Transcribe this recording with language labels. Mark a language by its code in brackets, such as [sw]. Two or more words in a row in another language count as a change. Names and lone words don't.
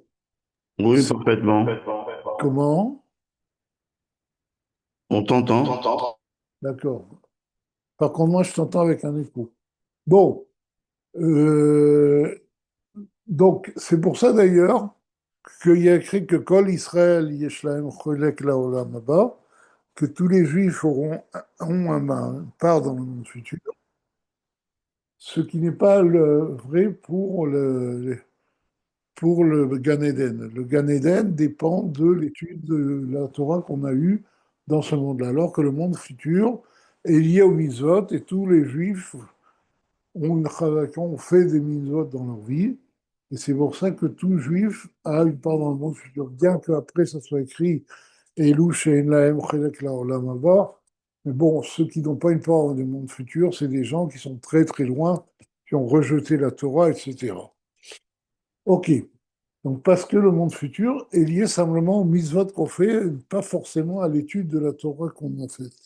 [fr] Oui, parfaitement. comment? On t'entend. D'accord. Par contre, moi, je t'entends avec un écho. Bon, euh, donc c'est pour ça d'ailleurs qu'il y a écrit que [he] כל ישראל יש להם חלק לעולם הבא, [fr] que tous les Juifs ont une part dans le monde futur, ce qui n'est pas vrai pour le Gan Eden. Le Gan Eden dépend de l'étude de la Torah qu'on a eue dans ce monde-là, alors que le monde futur est lié aux mitzvot et tous les Juifs ont fait des mitzvot dans leur vie. Et c'est pour ça que tout Juif a une part dans le monde futur, bien qu'après ça soit écrit [he] אלו שאין להם חלק לעולם הבא. [fr] Mais bon, ceux qui n'ont pas une part dans le monde futur, c'est des gens qui sont très très loin, qui ont rejeté la Torah, etc. Ok, donc parce que le monde futur est lié simplement aux mitzvot qu'on fait, pas forcément à l'étude de la Torah qu'on a faite.